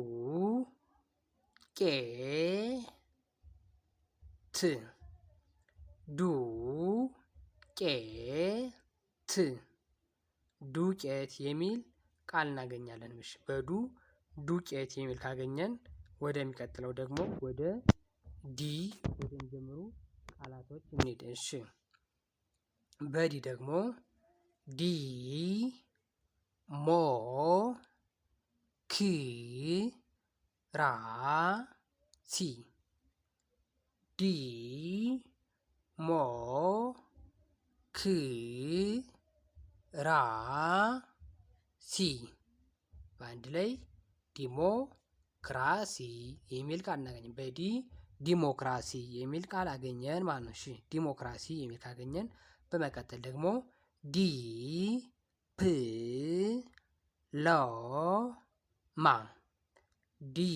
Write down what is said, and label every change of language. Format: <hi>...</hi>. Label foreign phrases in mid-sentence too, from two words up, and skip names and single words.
<am>ቄ ት ዱ ቄ ት ዱቄት የሚል ቃል እናገኛለን። እሺ በዱ ዱቄት የሚል ካገኘን ወደሚቀጥለው ደግሞ ወደ ዲ ወደሚጀምሩ ቃላቶች እንሂድ። እሺ በዲ ደግሞ ዲ ሞ ክ ራ ሲ ዲ ሞ ክ ራ ሲ በአንድ ላይ ዲሞ ክራሲ የሚል ቃል እናገኛለን። በዲ ዲሞክራሲ የሚል ቃል አገኘን ማለት ነው። እሺ ዲሞክራሲ የሚል ካገኘን በመቀጠል ደግሞ ዲ ፕ ሎ ማ ዲ</am>